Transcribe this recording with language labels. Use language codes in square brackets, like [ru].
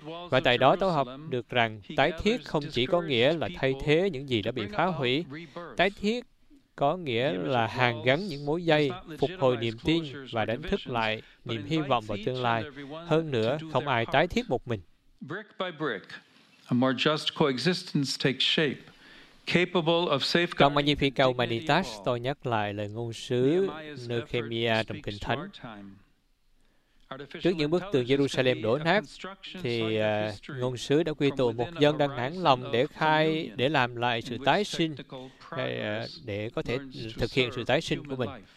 [vi] Và tại đó tôi học được rằng tái thiết không chỉ có nghĩa là thay thế những gì đã bị phá hủy. Tái thiết có nghĩa là hàn gắn những mối dây, phục hồi niềm tin và đánh thức lại niềm hy vọng vào tương lai. Hơn nữa, không ai tái thiết một mình. [en] Brick by brick, a more just coexistence takes shape, capable of safeguarding. [vi] Trong Magnifica Humanitas, tôi nhắc lại lời ngôn sứ Nehemia trong Kinh Thánh. Trước những bức tường Jerusalem đổ nát, thì ngôn sứ đã quy tụ một dân đang nản lòng để làm lại sự tái sinh, để có thể thực hiện sự tái sinh của mình.